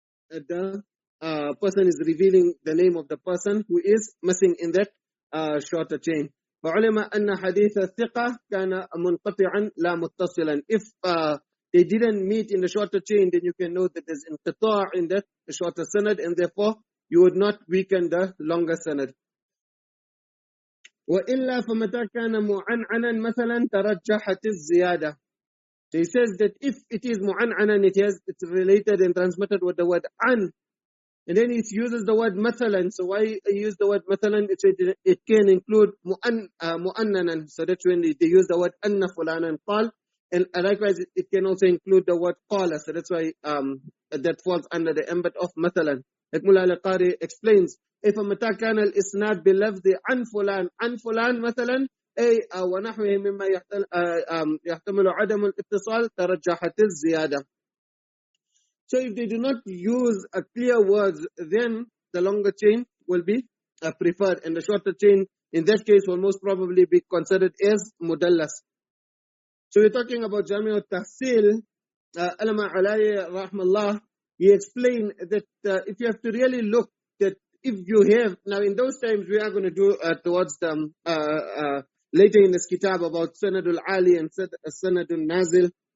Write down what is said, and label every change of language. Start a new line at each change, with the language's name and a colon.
English: the person is revealing the name of the person who is missing in that shorter chain.
Arabic: فعلم أن حديث الثقة كان منقطعا لا متصلا.
English: If they didn't meet in the shorter chain, then you can know that there's inqita' in that the shorter sanad, and therefore you would not weaken the longer sanad.
Arabic: وإلا فمتى كان معنعنا مثلا ترجحت الزيادة.
English: So he says that if it is mu'an'anan, it's related and transmitted with the word an, and then he uses the word mathalan. So why he use the word mathalan? It can include mu'annanan. So that's when they use the word anna fulanan qal, and likewise it can also include the word qala. So that's why that falls under the ambit of mathalan. Like Mullah al-Qari explains, if
Arabic: متى كان الإسناد بلفظ عن فلان مثلا أي ونحوه مما يحتمل عدم الاتصال ترجحت الزيادة.
English: So if they do not use clear words, then the longer chain will be preferred, and the shorter chain in that case will most probably be considered as mudallas. So we're talking about Jami' al-Tahsil. Alama Alayhi rahmallah, he explained that if you have to really look that if you have, now in those times we are going to do towards the later in this kitab about Sanadul Ali and Sanadul Nazil.